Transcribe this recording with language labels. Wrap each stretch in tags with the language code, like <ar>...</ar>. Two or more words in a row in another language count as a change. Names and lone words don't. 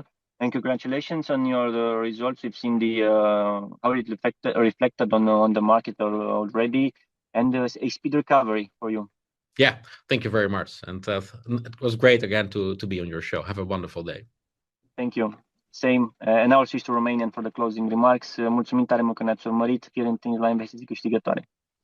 <en>And congratulations on your results. We've seen how it reflected on the market already, and a speed recovery for you. Yeah, thank you very much. And it was great again to be on your show. Have a wonderful day. Thank you. Same. And I'll switch to Romanian for the closing remarks.</en> <ro>Mulțumim tare mult că ne-ați urmărit. Fie întâlniri la Investiții Câștigătoare.</ro>